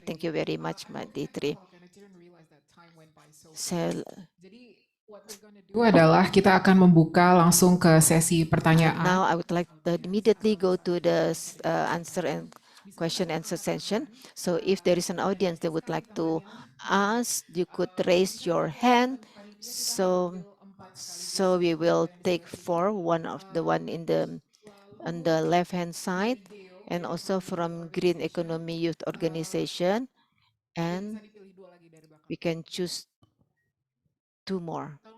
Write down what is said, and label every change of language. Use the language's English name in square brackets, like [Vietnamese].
[English] Thank you very much, Maditri. And I didn't realize that time went by so fast. [Indonesian] Jadi [English] what we're gonna do [Indonesian] adalah kita akan membuka langsung ke sesi pertanyaan. [English] Now I would like to immediately go to the answer and question answer session. So if there is an audience that would like to ask, you could raise your hand. So we will take one of the one in the on the left hand side, and also from Green Economy Youth Organization, and we can choose two more.